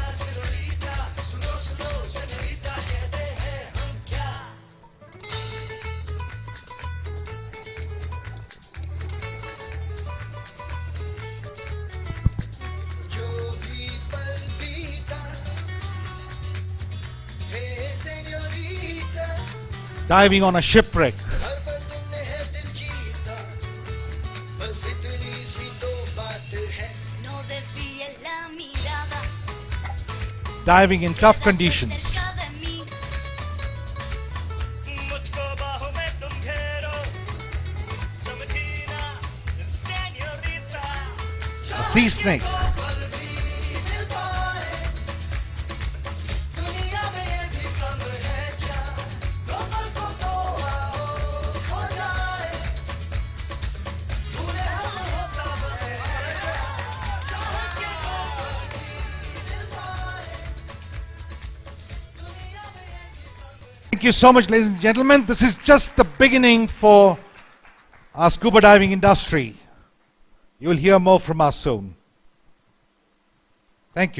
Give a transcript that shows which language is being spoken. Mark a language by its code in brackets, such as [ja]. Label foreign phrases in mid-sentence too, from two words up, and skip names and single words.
[hi] सेñorita, सुनो सुनो सेñorita, कहते हैं हम क्या? जो भी पल बीता हे सेñorita, [en] Diving on a shipwreck. [hi] हर पल तुमने है दिल जीता, बस इतनी सी तो बात है. [es] No desvíes la mirada, [en] Diving in tough conditions. [es] cerca de mí. [hi] मुझको बाहों में तुम घेरो, समझी ना señorita. [en] A sea snake. [hi] पल भी दिल पाए, दुनिया में ये भी कम है क्या? दो पल को तो आओ खो जाए, पूरे हम होता हम है क्या? चाहत के दो पल भी दिल पाए, दुनिया में ये भी कम है. [en] Thank you so much, ladies and gentlemen. This is just the beginning for our scuba diving industry. You will hear more from us soon. Thank you.